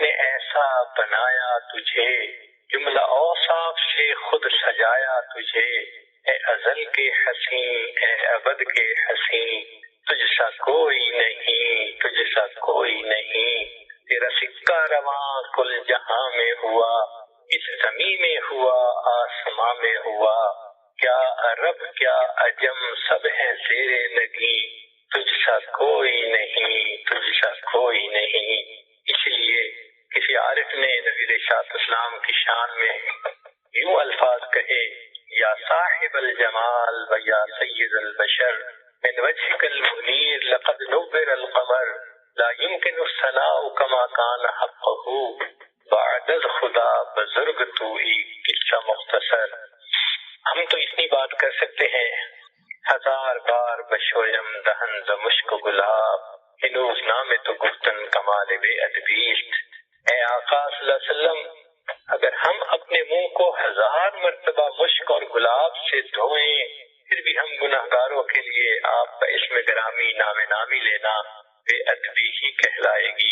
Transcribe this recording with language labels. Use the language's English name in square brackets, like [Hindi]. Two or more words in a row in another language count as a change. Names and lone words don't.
[Urdu] نے ایسا بنایا تجھے، جملہ اوصاف سے خود سجایا تجھے، اے ازل کے حسین، اے ابد کے حسین، تجھ سا کوئی نہیں، تجھ سا کوئی نہیں، تیرا سکہ رواں کل جہاں میں ہوا، اس زمین میں ہوا، آسماں میں ہوا، کیا عرب کیا عجم سب ہیں زیر نگیں، تجھ سا کوئی نہیں، تجھ سا کوئی نہیں۔ اس لیے کسی عارف نے نبی علیہ الصلوۃ والسلام کی شان میں یوں الفاظ کہے، [Arabic] یا صاحب الجمال و یا سید البشر، من وجهك المنیر لقد نور القمر، لا يمكن الثناء كما كان حقه، [Persian] بعد از خدا بزرگ تو ہی قصہ مختصر۔ [Urdu] ہم تو اتنی بات کر سکتے ہیں، [Persian] ہزار بار بشویم دہن ز مشک و گلاب، ہنوز نام تو گفتن کمال بے ادبیست۔ [Urdu] اے آقا صلی اللہ علیہ وسلم، اگر ہم اپنے منہ کو ہزار مرتبہ مشک اور گلاب سے دھوئیں، پھر بھی ہم گناہگاروں کے لیے آپ کا اسم گرامی نام نامی لینا بے ادبی ہی کہلائے گی۔